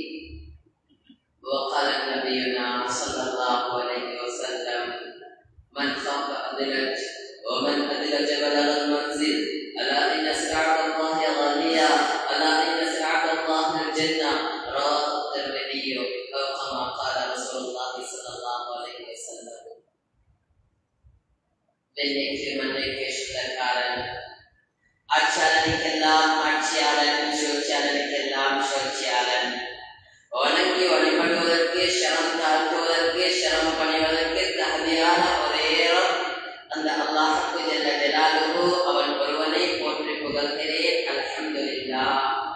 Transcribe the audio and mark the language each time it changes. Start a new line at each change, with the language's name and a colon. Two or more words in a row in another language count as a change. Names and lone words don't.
Arabic: وقال نبينا صلى الله عليه وسلم من خاف أدلج ومن أدلج بلغ المنزل ألا إن سلعة الله غالية ألا إن سلعة الله الجنة رواه الترمذي أو كما قال رسول الله صلى الله عليه وسلم
Tamil: பெண்ணைக்கு மண்ணைக்கு சுத்தக்காரன் ஆட்சியாளனுக்கெல்லாம் ஆட்சியாளன் சூழ்ச்சியாளனுக்கெல்லாம் சூழ்ச்சியாளன் வணங்கி வழிபடுவதற்கு சரம் தாழ்த்துவதற்கு சரம் பணிவதற்கு தகுதியான ஒரே அந்த அல்லாஹ்வுக்கு
Arabic: جل جلاله
Tamil: அவன் ஒருவனை போற்றி புகழ்கிறேன் அல்ஹம்துலில்லாஹ்